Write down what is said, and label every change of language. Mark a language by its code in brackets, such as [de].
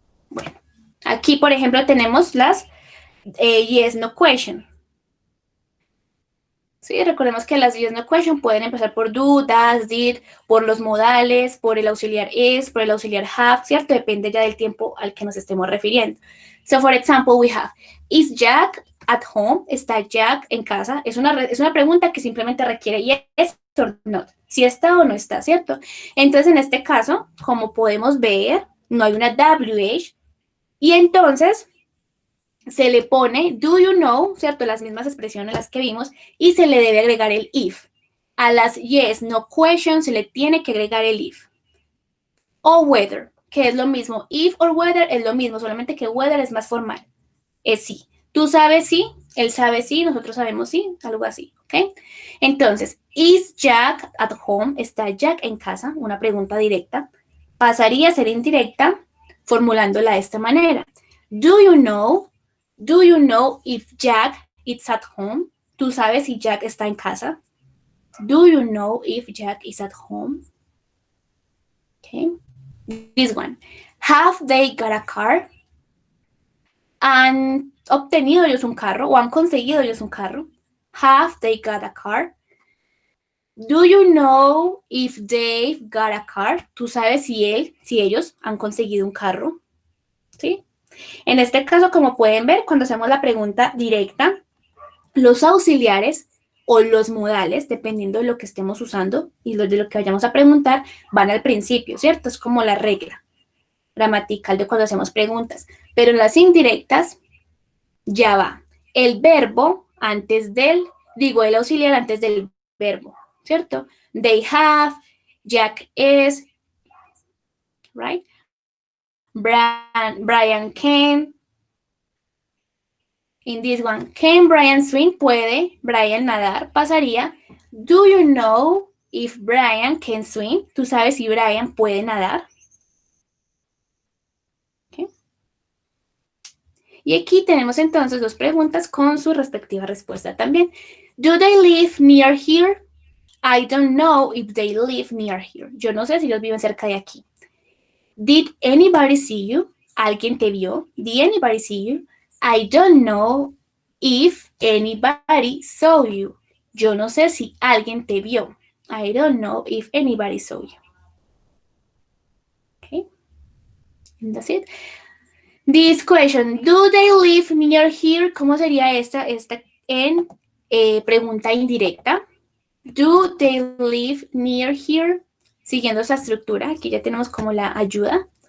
[es] Bueno, aquí, por ejemplo, tenemos las yes, no question. Sí, recordemos que las yes, no question pueden empezar por do, does, did, por los modales, por el auxiliar is, por el auxiliar have, ¿cierto? Depende ya del tiempo al que nos estemos refiriendo. [en] So, for example, we have, is Jack at home? [es] ¿Está Jack en casa? Es una pregunta que simplemente requiere [en] yes or not. [es] Si está o no está, ¿cierto? Entonces, en este caso, como podemos ver, no hay una WH. Y entonces se le pone [en] do you know, [es] ¿cierto? Las mismas expresiones las que vimos y se le debe agregar el if. A las yes, no question se le tiene que agregar el if. O whether, que es lo mismo. If or whether es lo mismo, solamente que whether es más formal. Es sí. Tú sabes sí, él sabe sí, nosotros sabemos sí, algo así, ¿ok? [en] Entonces, is Jack at home? [es] ¿Está Jack en casa? Una pregunta directa. Pasaría a ser indirecta formulándola de esta manera. [en] Do you know? Do you know if Jack is at home? [es] ¿Tú sabes si Jack está en casa? [en] Do you know if Jack is at home? Okay. This one. Have they got a car? [es] ¿Han obtenido ellos un carro o han conseguido ellos un carro? [en] Have they got a car? Do you know if they've got a car? [es] ¿Tú sabes si ellos han conseguido un carro? ¿Sí? En este caso, como pueden ver, cuando hacemos la pregunta directa, los auxiliares o los modales, dependiendo de lo que estemos usando y de lo que vayamos a preguntar, van al principio, ¿cierto? Es como la regla gramatical de cuando hacemos preguntas. Pero en las indirectas, ya va el verbo antes del, el auxiliar antes del verbo, ¿cierto? [en] They have, Jack is, right? Brian can. In this one, can Brian swim? [es] ¿Puede Brian nadar? Pasaría, [en] do you know if Brian can swim? [es] ¿Tú sabes si Brian puede nadar? Okay. Y aquí tenemos entonces dos preguntas con su respectiva respuesta también. [en] Do they live near here? I don't know if they live near here. [es] Yo no sé si ellos viven cerca de aquí. [en] Did anybody see you? [es] ¿Alguien te vio? [en] Did anybody see you? I don't know if anybody saw you. [es] Yo no sé si alguien te vio. [en] I don't know if anybody saw you. Okay. And that's it. This question, do they live near here? [es] ¿Cómo sería esta en pregunta indirecta? [en] Do they live near here? [es] Siguiendo esa estructura, aquí ya tenemos como la ayuda.